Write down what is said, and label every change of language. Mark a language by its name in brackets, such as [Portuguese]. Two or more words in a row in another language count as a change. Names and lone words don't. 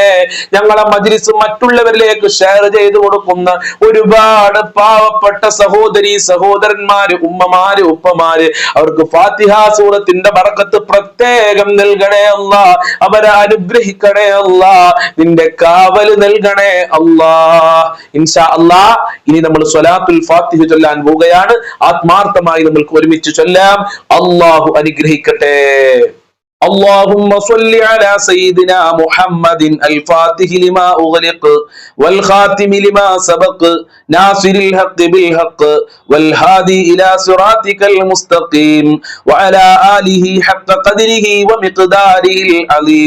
[Malayalam] ഞങ്ങളെ മജ്ലിസ് മറ്റുള്ളവരിലേക്ക് ഷെയർ ചെയ്തു കൊടുക്കുന്ന ഒരുപാട് പാവപ്പെട്ട സഹോദരി സഹോദരന്മാര്, ഉമ്മമാര്, ഉപ്പമാര്, അവർക്ക് ഫാത്തിഹ സൂറത്തിന്റെ ബറക്കത്ത് പ്രത്യേകം നൽകണേ അല്ലാ, അവരെ അനുഗ്രഹിക്കണേ അല്ലാ, നിന്റെ കാവൽ നൽകണേ അല്ലാ. [Arabic] إن شاء الله [Malayalam] ഇനി നമ്മൾ സ്വലാത്തുൽ ഫാത്തിഹ ചൊല്ലാൻ പോവുകയാണ്. ആത്മാർത്ഥമായി നമ്മൾക്ക് ഒരുമിച്ച് ചൊല്ലാം. അല്ലാഹു അനുഗ്രഹിക്കട്ടെ. [Arabic] اللهم صل على سيدنا محمد الفاتح لما أغلق والخاتم لما سبق ناصر الحق بالحق والهادي إلى صراطك المستقيم وعلى آله حق قدره ومقداره العظيم.